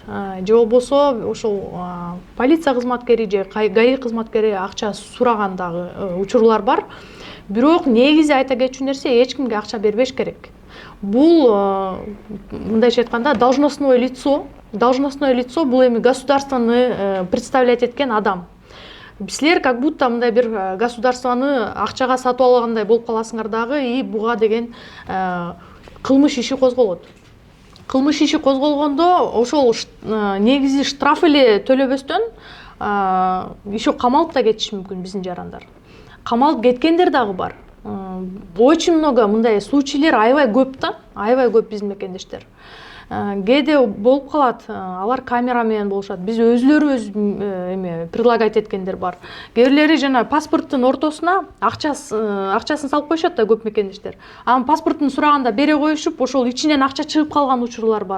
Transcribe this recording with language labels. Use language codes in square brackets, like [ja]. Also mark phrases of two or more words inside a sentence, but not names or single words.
[ky] Же болбосо ошол полиция кызматкери же ГАИ кызматкери акча сураган дагы учурлар бар. Бирок негизи айта кетчү нерсе, эч кимге акча бербеш керек. Бул мындайча айтканда [ru] должностное лицо [ky] бул эми [ru] государствоны представлять [ky] эткен адам. Силер [ru] как будто [ky] мындай бир государствоны акчага сатып алгандай болуп каласыңар дагы, и буга деген кылмыш иши козголот. Кылмыш иши козголгондо ошол негизи штраф эле төлөбөстөн еще камалып да кетиши мүмкүн биздин жарандар. Камалып кеткендер дагы бар. [ru] Очень много [ky] мындай случайлар аябай көп да, аябай көп биздин мекендештер. Кээде болуп калат, алар камера менен болушат. Биз өзүлөрүбүз предлагать эткендер бар. Кээ бирлери жана паспорттун ортосуна акчасын салып коюшат да көп мекендештер. Анан паспортун сураганда бере коюшуп, ошол ичинен акча чыгып калган учурлар бар.